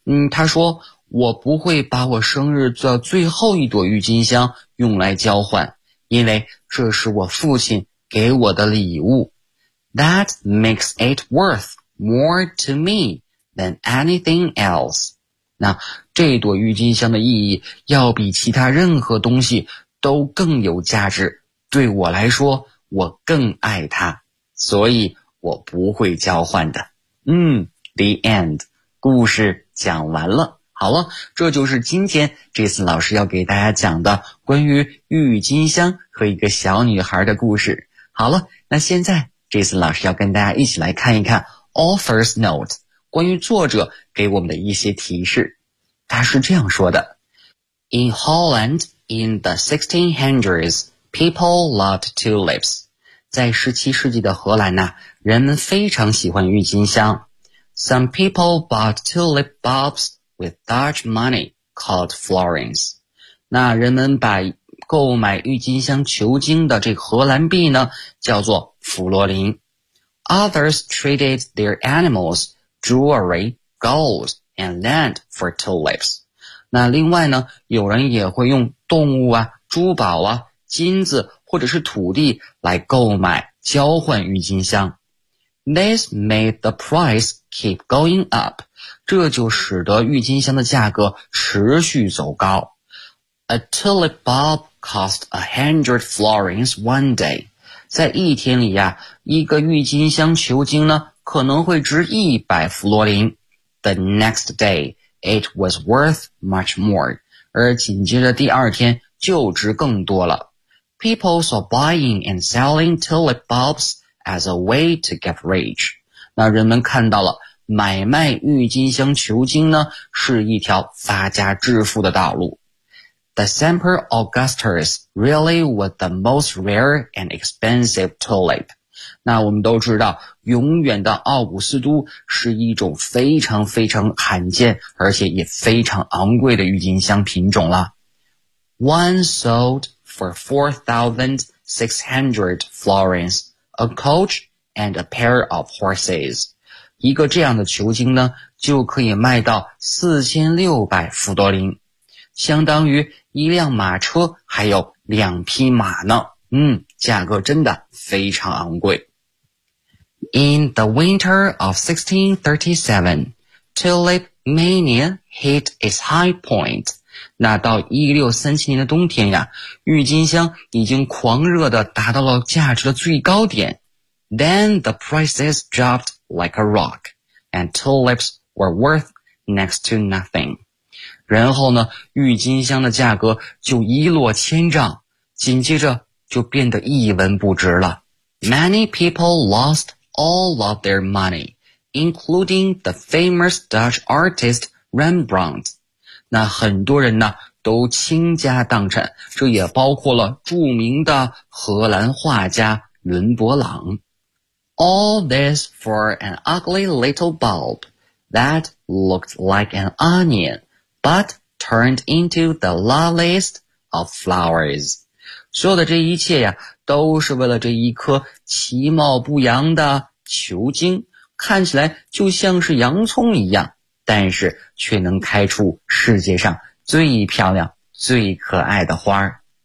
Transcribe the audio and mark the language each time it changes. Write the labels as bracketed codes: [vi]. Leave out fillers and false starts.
[zh] 她说，我不会把我生日的最后一朵郁金香用来交换，因为这是我父亲给我的礼物。 [en] That makes it worth more to me than anything else. [zh] 那这朵郁金香的意义要比其他任何东西都更有价值。对我来说，我更爱它，所以我不会交换的。 [en] The end. [zh] 故事讲完了。好了，这就是今天Jason老师要给大家讲的关于郁金香和一个小女孩的故事。好了，那现在Jason老师要跟大家一起来看一看 [en] author's note， [zh] 关于作者给我们的一些提示。他是这样说的： [en] In Holland in the 1600s, people loved tulips. [zh] 在17世纪的荷兰呢，人们非常喜欢郁金香。 [en] Some people bought tulip bulbs with Dutch money called florins. [zh] 那人们把购买郁金香球茎的这个荷兰币呢叫做弗洛林。 [en] Others traded their animals, jewelry, gold, and land for tulips. [zh] 那另外呢，有人也会用动物啊、珠宝啊、金子或者是土地来购买交换郁金香。 [en] This made the price keep going up. [zh] 这就使得郁金香的价格持续走高。 [en] A tulip bulbcost 100 florins one day. [zh] 在一天里啊，一个郁金香球茎呢可能会值100弗洛林。 [en] The next day, it was worth much more. [zh] 而紧接着第二天就值更多了。 [en] People saw buying and selling tulip bulbs as a way to get rich. [zh] 那人们看到了买卖郁金香球茎呢是一条发家致富的道路。 [en] The Semper Augustus really was the most rare and expensive tulip. [zh] 那我们都知道，永远的奥古斯都是一种非常非常罕见，而且也非常昂贵的郁金香品种了。 [en] One sold for 4,600 florins, a coach and a pair of horses. [zh] 一个这样的球茎呢，就可以卖到4,600弗多林。相当于一辆马车还有两匹马呢。价格真的非常昂贵。 [en] In the winter of 1637, tulip mania hit its high point. [zh] 那到1637年的冬天呀，郁金香已经狂热的达到了价值的最高点。 [en] Then the prices dropped like a rock, and tulips were worth next to nothing. [zh] 然后呢，郁金香的价格就一落千丈，紧接着就变得一文不值了。 [en] Many people lost all of their money, including the famous Dutch artist Rembrandt. [zh] 那很多人呢，都倾家荡产，这也包括了著名的荷兰画家伦勃朗。 [en] All this for an ugly little bulb that looked like an onion. But turned into the loveliest of flowers. [zh] 所有的这一切呀，都是为了这一颗其貌不扬的球茎，看起来就像是洋葱一样，但是却能开出世界上最漂亮、最可爱的花。